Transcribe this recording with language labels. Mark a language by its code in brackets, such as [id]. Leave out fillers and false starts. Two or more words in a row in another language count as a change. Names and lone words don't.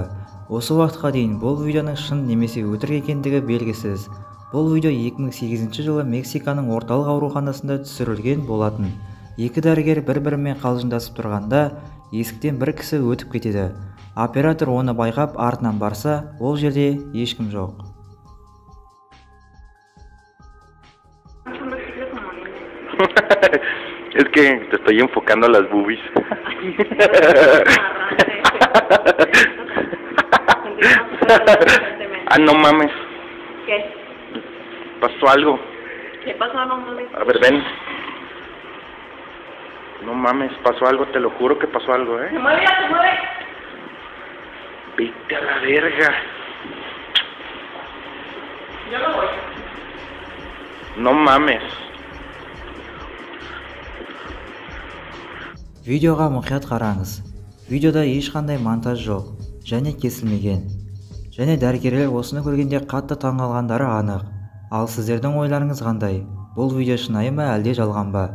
[kk] Осы уақытқа дейін бұл видеоның шын немесе өтірік екендігі белгісіз. Бұл видео 2008 жылы Мексиканың орталық ауруханасында түсірілген болатын. Екі дәрігер бір-бірімен қалжыңдасып тұрғанда есіктен бір кісі өтіп кетеді. Оператор оны байқап артынан барса, ол жерде ешкім жоқ. [es] Es que te estoy enfocando a las boobies. Ah, no mames. ¿Qué? Pasó algo. ¿Qué pasó? No mames. A ver, ven. No mames, pasó algo, te lo juro que pasó algo, Se mueve, ya se mueve. Vete a la verga. Yo no voy. No mames. [kk] Видеоға мұқият қараңыз. Видеода ешқандай монтаж жоқ және кесілмеген. Және дәрігерлер осыны көргенде қатты таңғалғандары анық. Ал сіздердің ойларыңыз қандай? Бұл видео шынайы ма әлде жалған ба?